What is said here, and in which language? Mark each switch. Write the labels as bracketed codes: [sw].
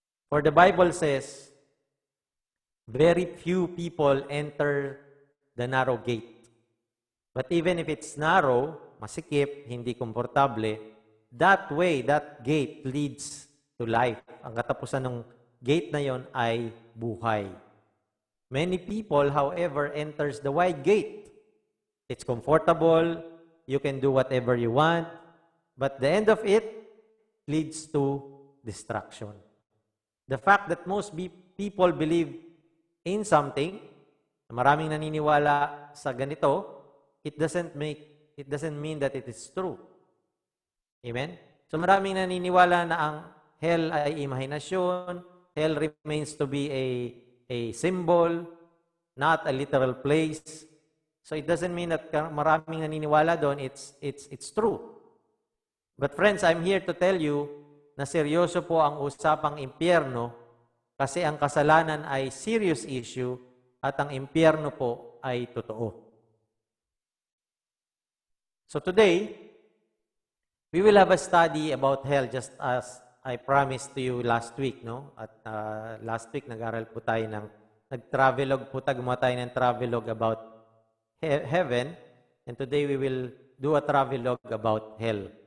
[en] For the Bible says, very few people enter the narrow gate. But even if it's narrow, [tl] masikip, hindi komportable, [en] that way, that gate leads to life. [tl] Ang katapusan ng gate na yon ay buhay. [en] Many people, however, enters the wide gate. It's comfortable, you can do whatever you want, but the end of it leads to destruction. The fact that most people believe in something, [tl] maraming naniniwala sa ganito, [en] it doesn't mean that it is true. Amen? [tl] So maraming naniniwala na ang hell ay imahinasyon, [en] hell remains to be a symbol, not a literal place. So it doesn't mean that [tl] maraming naniniwala doon, [en] it's true. But friends, I'm here to tell you [tl] na seryoso po ang usapang impyerno kasi ang kasalanan ay serious issue at ang impyerno po ay totoo. [en] So today, we will have a study about hell just as I promised to you last week, no? At last week [tl] nag-aral po tayo nag-travelogue po gumawa tayo ng travelogue [en] about heaven, and today we will do a travelogue about hell.